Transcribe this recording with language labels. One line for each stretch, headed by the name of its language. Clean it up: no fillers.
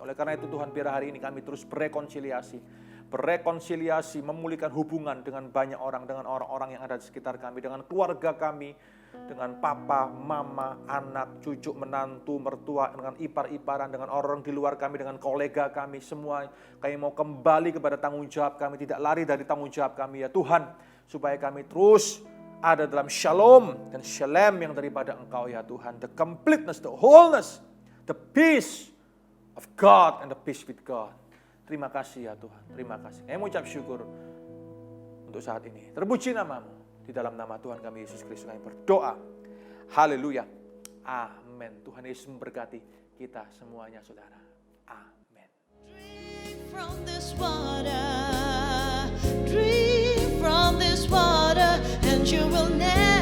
Indonesian: Oleh karena itu Tuhan, biar hari ini kami terus berrekonsiliasi, memulihkan hubungan dengan banyak orang, dengan orang-orang yang ada di sekitar kami, dengan keluarga kami, dengan papa, mama, anak, cucu, menantu, mertua, dengan ipar-iparan, dengan orang di luar kami, dengan kolega kami, semua kami mau kembali kepada tanggung jawab kami, tidak lari dari tanggung jawab kami ya Tuhan, supaya kami terus ada dalam shalom dan shalem yang daripada Engkau ya Tuhan.
English: The completeness, the wholeness, the peace of God and the peace with God.
Indonesian: Terima kasih ya Tuhan, terima kasih. Kami mengucap syukur untuk saat ini. Terpuji nama-Mu. Di dalam nama Tuhan kami Yesus Kristus kami berdoa. Haleluya. Amin. Tuhan Yesus memberkati kita semuanya saudara. Amin.
English: Drink from this water, drink from this water, and you will never